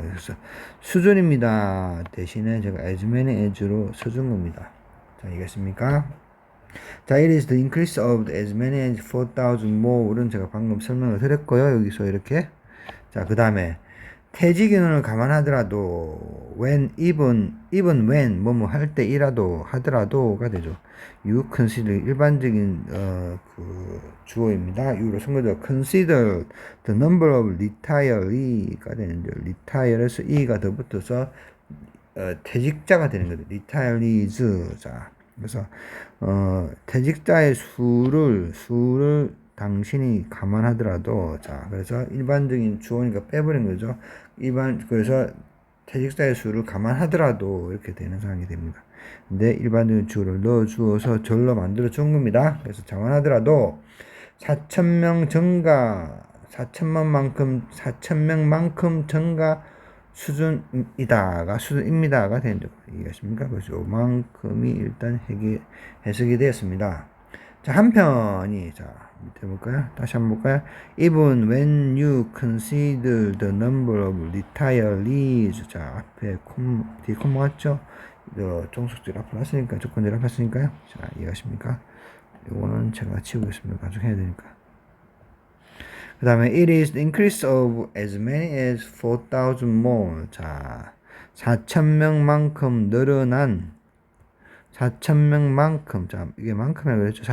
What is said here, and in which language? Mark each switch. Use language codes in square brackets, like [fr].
[ko] 그래서 수준입니다. 대신에 제가 [en] as many as [ko] 로 써준 겁니다. 자, 이해했습니까? [en] 자, it is the increase of as many as 4,000 more은 [ko] 제가 방금 설명을 드렸고요. 여기서 이렇게. 자, 그 다음에 퇴직 인원을 감안하더라도 [en] even when [ko] 뭐뭐 할 때이라도 하더라도가 되죠. [en] You consider [ko] 일반적인 주어입니다. U로 쓴 거죠. [en] Consider the number of retiree [ko] 가 되는데 retire에서 e가 더 붙어서 퇴직자가 되는 거죠. [en] retirees. [ko] 자, 그래서 퇴직자의 수를 당신이 감안하더라도 자, 그래서 일반적인 주어니까 빼버린 거죠. 그래서 퇴직자의 수를 감안하더라도 이렇게 되는 상황이 됩니다. 근데 일반적인 주어를 넣어 주어서 절로 만들어 준 겁니다. 그래서 감안하더라도 4,000명 증가 4,000명만큼 증가 수준입니다가 되는 거 이해하십니까? 그래서 요만큼이 일단 해석이 되었습니다. 자, 한편이 자 밑에 볼까요? 다시 한번 볼까요? [en] Even when you consider the number of retirees 자, [ko] 앞에 뒤에 콤마 왔죠? 종속절 앞으로 왔으니까 조건절 앞으로 왔으니까요. 자, 이해하십니까? 요거는 제가 치우겠습니다. 나중에 해야 되니까. [en] 그 다음에 it is the increase of as many as 4,000 more 자, [ko] 4,000명만큼 늘어난 4,000명만큼 자, 이게 만큼이라고 그랬죠.